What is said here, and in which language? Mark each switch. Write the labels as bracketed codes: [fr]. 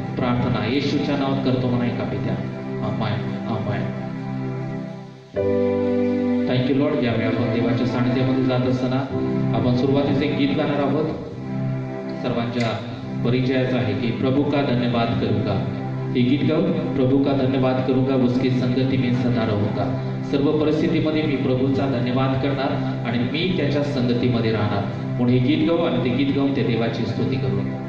[mr] प्रार्थना येशूच्या नावात करतो म्हणा एका पित्या. आमेन, आमेन. [en] Thank you Lord. [mr] यावेळी आपण देवाच्या सानिध्यामध्ये जात असताना आपण सुरुवातीचे एक गीत गाणार आहोत. सर्वांच्या परिचयाचं आहे की [hi] प्रभू का धन्यवाद करूंगा. [mr] हे गीत गाऊन [hi] प्रभू का धन्यवाद करूंगा, उसकी संगती में सदा रहूंगा. [mr] सर्व परिस्थितीमध्ये मी प्रभूचा धन्यवाद करणार आणि मी त्याच्या संगतीमध्ये राहणार. म्हणून हे गीत गाऊ आणि ते गीत गाऊन ते देवाची स्तुती करू.